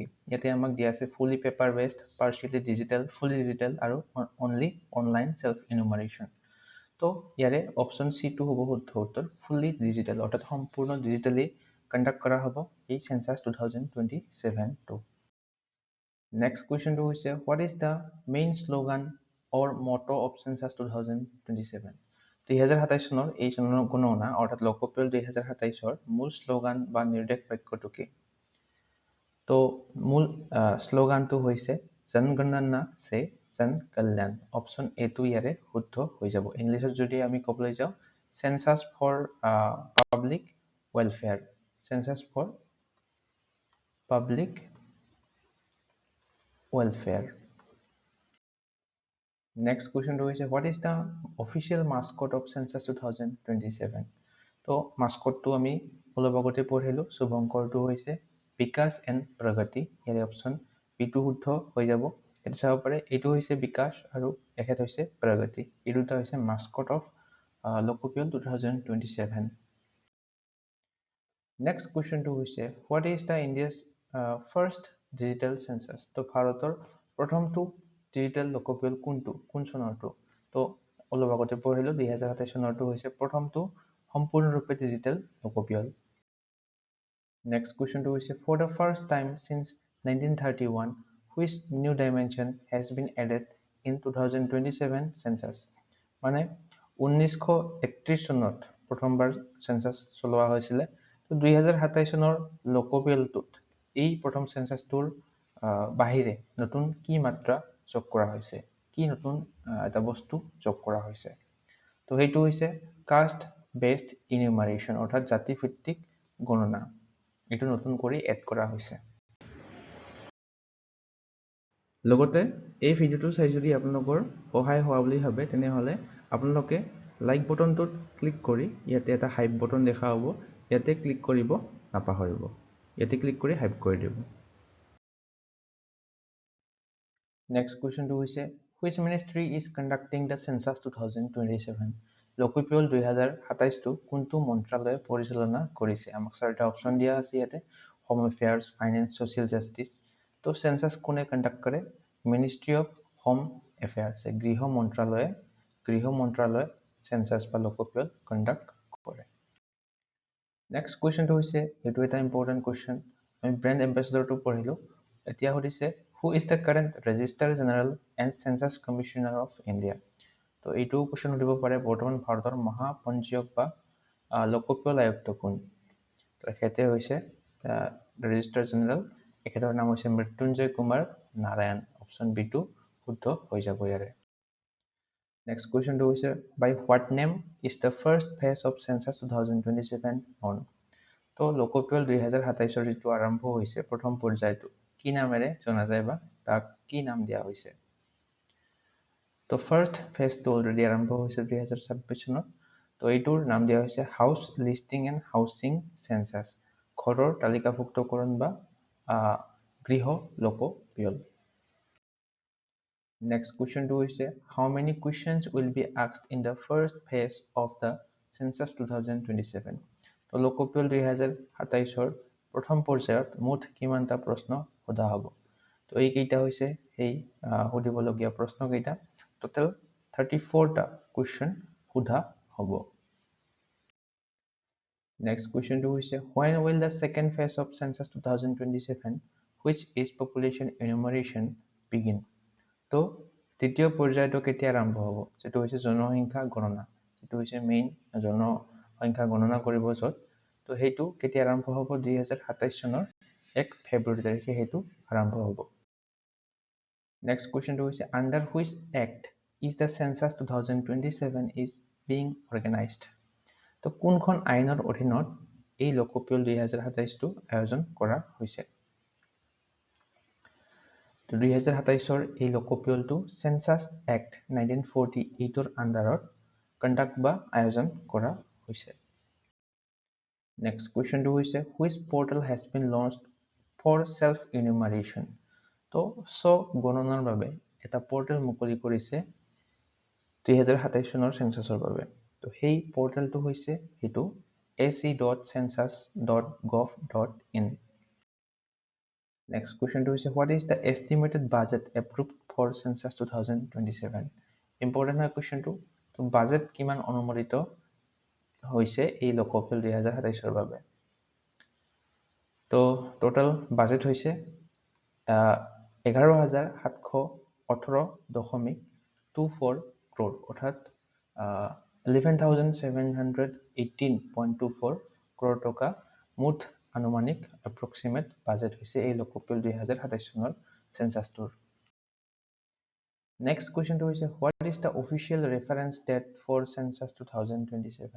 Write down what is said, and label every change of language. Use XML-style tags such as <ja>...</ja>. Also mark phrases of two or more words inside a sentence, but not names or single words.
<as>ইয়াতে আমাক দিয়া আছে</as> <en>fully paper based, partially digital, fully digital and only online self enumeration.</en> <as>তো ইয়াৰে অপশ্যন C টো হ'ব শুদ্ধ উত্তৰ,</as> <en>fully digital</en> <as>অৰ্থাৎ সম্পূৰ্ণ</as> <en>digitally conduct</en> <as>কৰা হ'ব এই সেন্সাস 2027টো।</as> <en>next question হৈছে what is the main slogan or motto of census 2027?</en> <as>2027 চনৰ এই জনগণনা অৰ্থাৎ লোকপিয়ল 2027ৰ মূল শ্লোগান বা নিৰ্দেশ বাক্যটো কি? তো মূল শ্লোগানটো হৈছে</as> <hi>जनगणना से जन कल्याण।</hi> <as>অপশ্যন A টো ইয়াৰে শুদ্ধ হৈ যাব। ইংলিছত যদি আমি ক'বলৈ যাওঁ</as> <en>Census for Public Welfare. Census for Public Welfare. Next question is what is the official mascot of Census 2027?</en> <as>তো mascot আমি অলপ আগতে পঢ়িলো শুভঙ্কৰটো হৈছে বিকাশ এণ্ড প্ৰগতি ইয়াৰে অপশ্যন বিটো শুদ্ধ হৈ যাব এটা চাব পাৰে এইটো হৈছে বিকাশ আৰু এখেত হৈছে প্ৰগতি এই দুটা হৈছে</as> <en>mascot of</en> <as>লোকপিয়ল 2027</as> <en>Next question to</en> <as>হৈছে</as> <en>what is the India's first digital census</en> <as>তো ভাৰতৰ প্ৰথমটো ডিজিটেল লোকপিয়ল কোনটো কোন চনৰটো তো অলপ আগতে পঢ়িলো 2027 চনৰটো হৈছে প্ৰথমটো সম্পূৰ্ণৰূপে ডিজিটেল লোকপিয়ল</as> <en>Next question to</en> <as>হৈছে</as> <en>for the first time since 1931 which new dimension has been added in 2027 census</en> <as>মানে 1931 চনত প্ৰথমবাৰ সেন্সাস চলোৱা হৈছিল তো 2027 চনৰ লোকপিয়লটোত এই প্ৰথম সেন্সাসটোৰ বাহিৰে নতুন কি মাত্ৰা যোগ কৰা হৈছে কি নতুন এটা বস্তু যোগ কৰা হৈছে তো হেতু হৈছে</as> <en>caste based enumeration</en> <as>অৰ্থাৎ জাতি ভিত্তিক গণনা এটো নতুন কৰি এড কৰা হৈছে লগতে এই ভিডিওটো চাই যদি আপোনালোকৰ সহায় হোৱা বুলি ভাবে তেনেহলে আপোনালোকে</as> <en>like button</en> <as>ক্লিক কৰি ইয়াতে এটা</as> <en>hype button</en> <as>দেখা হ'ব ইয়াতে ক্লিক কৰিব নাপাহৰিব ইয়াতে ক্লিক কৰি হাইপ কৰি দিব</as> <en>Next question to</en> <as>হৈছে</as> <en>which ministry is conducting the census 2027</en> <as>লোকপিয়ল 2027 টো কোনটো মন্ত্ৰালয়ে পৰিচালনা কৰিছে আমাক চাৰিটা অপচন দিয়া আছে ইয়াতে</as> <en>home affairs finance social justice</en> <as>তো সেন্সাস কোনে কন্ডাক্ট কৰে</as> <en>ministry of home affairs</en> <as>গৃহ মন্ত্ৰালয় সেন্সাস বা লোকপিয়ল কন্ডাক্ট কৰে</as> <en>next question</en> <as>হৈছে এটো এটা ইম্পৰ্টেন্ট কোৱেশ্চন আমি</as> <en>brand ambassador</en> <as>পঢ়িলো এতিয়া হৈছে</as> <en>who is the current registrar general and census commissioner of India</en> <as>তো এইটো কোৱেশ্চন দিব পাৰে বৰ্তমান ভাৰতৰ মহাপঞ্জীয়ক বা লোকপিয়ল আয়ুক্ত কোন তো এখেতে হৈছে</as> <en>registrar general</en> <as>এখেতৰ নাম হৈছে মৃত্যুঞ্জয় কুমাৰ নাৰায়ণ অপচন বি টো শুদ্ধ হৈ যাব ইয়াৰে</as> <en>Next question to is by what name is the first phase of census 2027 on?</en> <as>তো লোকপিয়ল 2027 ৰ যিটো আৰম্ভ হৈছে প্ৰথম পৰ্যায়টো কি নামেৰে জনা যায় বা তাক কি নাম দিয়া হৈছে তো</as> <en>first phase</en> <as>অলৰেডি আৰম্ভ হৈছে 2026 চনত তো এইটোৰ নাম দিয়া হৈছে</as> <en>house listing and housing census</en> <as>ঘৰৰ তালিকাভুক্তকৰণ বা গৃহ লোকপিয়ল</as> <en>Next question to is how many questions will be asked in the first phase of the census 2027</en> <as>তো লোকপিয়ল 2027 ৰ প্ৰথম পৰ্যায়ত মুঠ কিমানটা প্ৰশ্ন সোধা হ'ব তো এই কেইটা হৈছে এই সুধিবলগীয়া প্ৰশ্ন কেইটা টোটাল 34 টা কোৱেশ্চন সোধা হ'ব</as> <en>Next question to is when will the second phase of census 2027 which is population enumeration begin তো</en> <as>তৃতীয় পৰ্যায়টো কেতিয়া আৰম্ভ হ'ব যেটো হৈছে জনসংখ্যা গণনা যেটো হৈছে মেইন জনসংখ্যা গণনা কৰিব যত তো হেতু কেতিয়া আৰম্ভ হ'ব 2027 চনৰ 1 ফেব্ৰুৱাৰী তাৰিখে হেতু আৰম্ভ হ'ব</as> <en>Next question to is under which act is the census 2027 is being organized</en> <as>তো কোনখন আইনৰ অধীনত এই লোকপিয়ল 2027 টো আয়োজন কৰা হৈছে তো 2027 ৰ এই লোকপিয়লটো সেন্সাস এক্ট 1948 ৰ আন্ডাৰত কন্ডাক্ট বা আয়োজন কৰা হৈছে</as> <en>Next question to is which portal has been launched for self enumeration</en> <as>তো গণনাৰ বাবে এটা পোৰ্টেল মুকলি কৰিছে 2027 চনৰ সেন্সাসৰ বাবে তো সেই পোৰ্টেলটো হৈছে হেতু</as> <en>ac.census.gov.in Next question to is what is the estimated budget approved for census 2027 important question to budget</en> <as>কিমান অনুমোদিত হৈছে এই লোকপিয়ল 2027 ৰ বাবে তো</as> <en>total budget</en> <as>হৈছে 11718.24 crore অৰ্থাৎ 11718.24 crore টকা মুঠ আনুমানিক</as> <en>approximate budget</en> <as>হৈছে এই লোকপিয়ল 2027 চনৰ সেন্সাসটোৰ</as> <en>next question</en> <as>হৈছে</as> <en>what is the official reference date for census 2027?</en>